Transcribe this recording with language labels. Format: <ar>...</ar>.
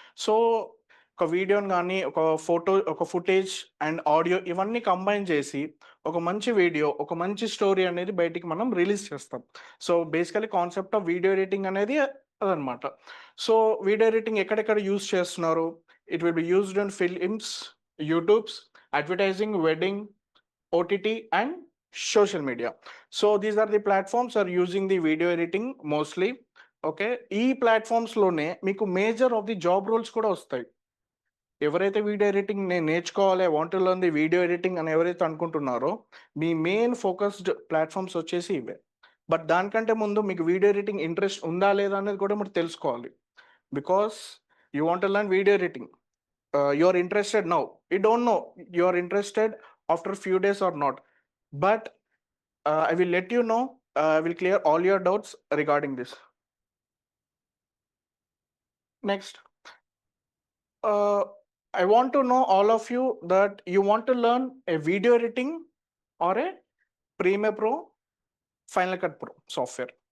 <te>So ఒక వీడియోని కానీ, ఒక ఫోటో, ఒక ఫుటేజ్ అండ్ ఆడియో ఇవన్నీ కంబైన్ చేసి ఒక మంచి వీడియో, ఒక మంచి స్టోరీ అనేది బయటికి మనం రిలీజ్ చేస్తాం. So basically concept of video editing అనేది అదనమాట. సో వీడియో ఎడిటింగ్ ఎక్కడెక్కడ యూజ్ చేస్తున్నారు?</te> <en>It will be used in films, YouTubes, advertising, wedding, OTT and social media. So these are the platforms are using the video editing mostly.</en> <te>Okay, ఈ ప్లాట్ఫామ్స్లోనే మీకు</te> <en>major of the job roles</en> <te>కూడా వస్తాయి. ఎవరైతే video editing నేను నేర్చుకోవాలి,</te> <en>want to learn the video editing</en> <te>అని ఎవరైతే అనుకుంటున్నారో మీ మెయిన్ ఫోకస్డ్ ప్లాట్ఫామ్స్ వచ్చేసి ఇవే. బట్ దానికంటే ముందు మీకు వీడియో ఎడిటింగ్ ఇంట్రెస్ట్ ఉందా లేదా అనేది కూడా మీరు తెలుసుకోవాలి.</te> <en>Because you want to learn video editing, you are interested now, you don't know you are interested after few days or not. But I will let you know, I will clear all your doubts regarding this. Next, I want to know all of you that you want to learn a video editing or a Premiere Pro, Final Cut Pro software.</en>